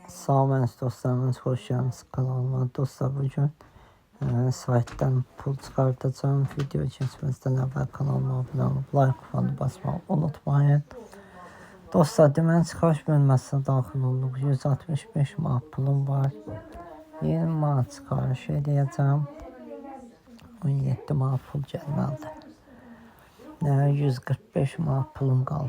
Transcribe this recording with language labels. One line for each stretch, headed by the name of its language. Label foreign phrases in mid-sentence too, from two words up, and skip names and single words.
Turkish: Salam dostlarımız, hoş geldiniz kanalıma. Dostlar, bugün sayttan pul çıkartacağım. Video geçmezden evvel kanalıma abone olup like butonuna basmayı unutmayın.
Azerbaijani: Dostlar, deməli çıxarış bölməsinə daxil olduq. 165 manat pulum var. 20 manat çıxarış edəcəm. 17 manat pul gəlməlidir. 145 manat pulum qalıb.